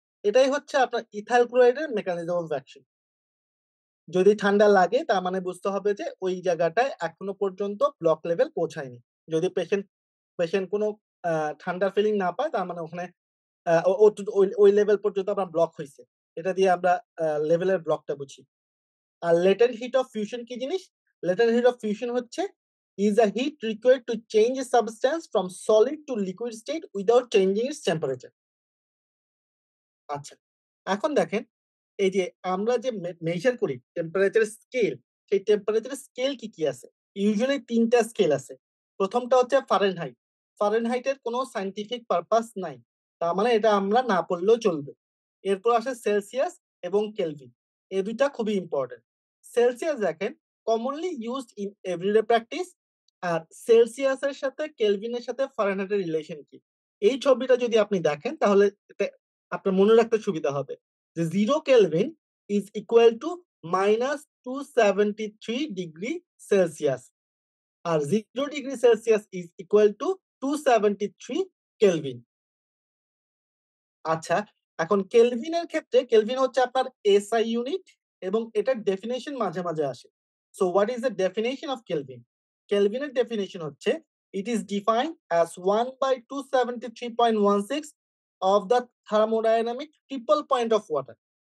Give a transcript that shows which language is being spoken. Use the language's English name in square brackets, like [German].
[Bangla] এটাই হচ্ছে আপনার ইথাইল ক্লোরাইডের মেকানিজম অফ অ্যাকশন। যদি ঠান্ডা লাগে তার মানে বুঝতে হবে যে ওই জায়গাটায় এখনো পর্যন্ত ব্লক লেভেল পৌঁছায়নি। যদি পেশেন্ট কোনো ঠান্ডার ফিলিং না পায় তার মানে ওখানে আ ও ওটুটু ওই লেভেল পর্যন্ত আপনার ব্লক হইছে। এটা দিয়ে আমরা লেভেলের ব্লকটা বুঝি। আর লেটেন্ট হিট অফ ফিউশন কি জিনিস? লেটেন্ট হিট অফ ফিউশন হচ্ছে [English] is a heat required to change a substance from solid to liquid state without changing its temperature. [Bangla] আচ্ছা। এখন দেখেন এই যে আমরা যে মেজার করি টেম্পারেচার স্কেল, সেই টেম্পারেচার স্কেল কি আছে? ইউজুয়ালি ৩ টা স্কেল আছে। ১ম টা হচ্ছে ফারেনহাইট। ফারেনহাইটের কোনো সায়েন্টিফিক পারপাস নাই। তার মানে এটা আমরা না পড়লেও চলবে। এরপর আসে সেলসিয়াস এবং কেলভিন। এই ২ টা খুবই ইম্পোর্টেন্ট। সেলসিয়াস দেখেন [English] Commonly used in everyday practice. [Bangla] আর সেলসিয়াসের সাথে কেলভিনের সাথে ফারেনহাইটের রিলেশন কি? এই ছবিটা যদি আপনি দেখেন তাহলে এটা আপনার মনে রাখতে সুবিধা হবে। [English] যে 0 Kelvin is equal to -273 degree Celsius. [Bangla] আর 0 degree Celsius [English] is equal to [Bangla] 273 kelvin. আচ্ছা, এখন কেলভিনের ক্ষেত্রে কেলভিন হচ্ছে আপনার এসআই ইউনিট এবং এটার ডেফিনিশন মাঝে আসে। [English] So what is the definition of Kelvin? [Bangla] কেলভিনের definition হচ্ছে [English] It is defined as 1/273.16 of the thermodynamic triple point of water.